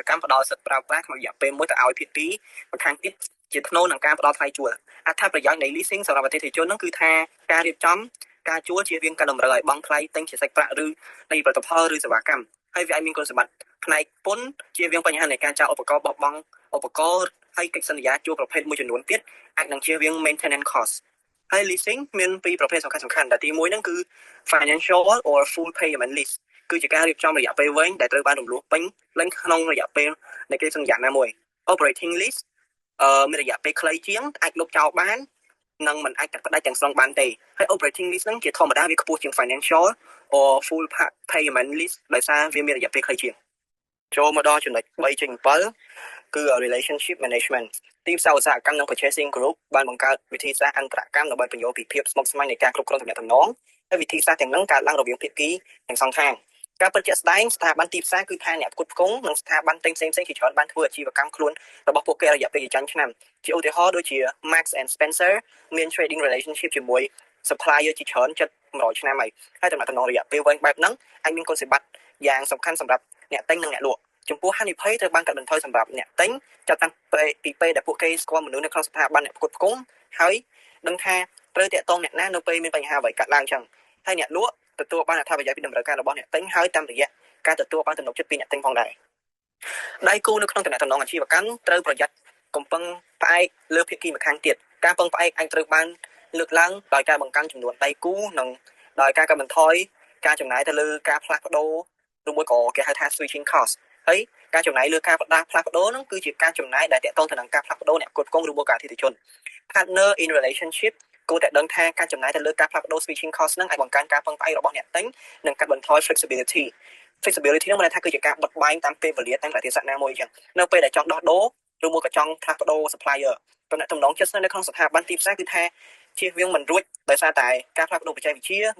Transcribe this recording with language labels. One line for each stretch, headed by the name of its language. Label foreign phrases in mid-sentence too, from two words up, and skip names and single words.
Khmer: កម្មផ្ដល់សិទ្ធិប្រើប្រាស់ក្នុងរយៈពេលមួយទៅឲ្យភាគីម្ខាងទៀតជាថ្នូរនឹងការផ្ដល់ថ្លៃជួលអត្ថប្រយោជន៍នៃ leasing សម្រាប់អតិថិជនហ្នឹងគឺថាការរៀបចំការជួលជារៀងការតម្រូវឲ្យបង់ថ្លៃទិញជាសាច់ប្រាក់ឬនៃផលិតផលឬសេវាកម្មហើយវាអាចមានគុណសម្បត្តិផ្នែកពន្ធជារៀងបញ្ហានៃការចាក់ឧបករណ៍បោះបង់ឧបករណ៍ហើយកិច្ចសន្យាជួលប្រភេទមួយចំនួនទៀតអាចនឹងជារៀង
English: maintenance cost
Khmer: ហើយ leasing មានពីរប្រភេទសំខាន់ដែលទី1ហ្នឹងគឺ
English: financial or full payment lease
Khmer: គឺជាការរៀបចំរយៈពេលវែងដែលត្រូវបានរំលោះពេញលេញក្នុងរយៈពេលនៃកិច្ចសន្យាណាមួយ
English: operating lease
Khmer: មានរយៈពេលខ្លីជាងអាចលុបចោលបាននិងមិន អាចកាត់ផ្ដាច់ទាំងស្រុងបានទេហើយ
English: operating lease
Khmer: ហ្នឹងជាធម្មតាវាខ្ពស់ជាង
English: financial or full payment lease
Khmer: ដោយសារវាមានរយៈពេលខ្លីជាងចូលមកដល់ចំណុច3.7គឺ
English: relationship management
Khmer: ទីផ្សារឧស្សាហកម្មនិង
English: purchasing group
Khmer: បានបង្កើតវិធីសាស្ត្រអន្តរកម្មដើម្បីបញ្យល់ពីភាពស្មុគស្មាញនៃការគ្រប់គ្រងទំនាក់ទំនងហើយវិធីសាស្ត្រទាំងនោះកើតឡើងរវាងភាគីទាំងសងខាងការពិតជាក់ស្ដែងស្ថាប័នទីផ្សារគឺថាអ្នកផ្គត់ផ្គង់និងស្ថាប័នផ្សេងៗជាច្រើនបានធ្វើអាជីវកម្មខ្លួនរបស់ពួកគេរយៈពេលជាច្រើនឆ្នាំជាឧទាហរណ៍ដូចជា Max and Spencer មាន
English: trading relationship
Khmer: ជាមួយ supplier ជាច្រើនជិត100ឆ្នាំហើយតំណែងរយៈពេលវែងបែបហ្នឹងអាចមានគុណសម្បត្តិយ៉ាងសំខាន់សម្រាប់អ្នកទិញនិងអ្នកលក់ចំពោះហានិភ័យត្រូវបានកាត់បន្ថយសម្រាប់អ្នកទិញចាប់តាំងពីពេលដែលពួកគេស្គាល់មនុស្សនៅក្នុងស្ថាប័នអ្នកផ្គត់ផ្គង់ហើយដឹងថាត្រូវតាក់ទងអ្នកណានៅពេលមានបញ្ហាអ្វីកើតឡើងចឹងហើយអ្នកលក់ទទួលបានអត្ថប្រយោជន៍ពីតម្រូវការរបស់អ្នកទិញហើយតាមរយៈការទទួលបានទំនុកចិត្តពីអ្នកទិញផងដែរដៃគូនៅក្នុងទំនាក់ទំនងអាជីវកម្មត្រូវប្រយ័ត្នកំពឹង ផ្អែកលើភាគីម្ខាងទៀតការពឹងផ្អែកអាចត្រូវបានលើកឡើងដោយការបង្កើនចំនួនដៃគូនិងដោយការកាត់បន្ថយការចំណាយទៅលើការផ្លាស់ប្ដូរឬមួយក៏គេហៅថា
English: switching cost
Khmer: ហើយការចំណាយលើការផ្លាស់ប្ដូរហ្នឹងគឺជាការចំណាយដែលទាក់ទងទៅនឹងការផ្លាស់ប្ដូរអ្នកផ្គត់ផ្គង់ឬមួយក៏អតិថិជន
English: partner in relationship
Khmer: គួរតែដឹងថាការចំណាយទៅលើការផ្លាស់ប្ដូរ
English: switching cost
Khmer: ហ្នឹង អាចបង្កើនការពឹងផ្អែករបស់អ្នកទិញនិងកាត់បន្ថយ flexibility ហ្នឹងមានន័យថាគឺជាការបិទបែងតាមពេលវេលាតាមប្រទេសណាមួយអញ្ចឹងនៅពេលដែលចង់ដោះដូរឬមួយក៏ចង់ផ្លាស់ប្ដូរ supplier តំណែងតំណងចិត្តនៅក្នុងស្ថាប័នទីផ្សារគឺថាជៀសវាងមិនរួចដោយសារតែការផ្លាស់ប្ដូរបច្ចេកវិទ្យាវ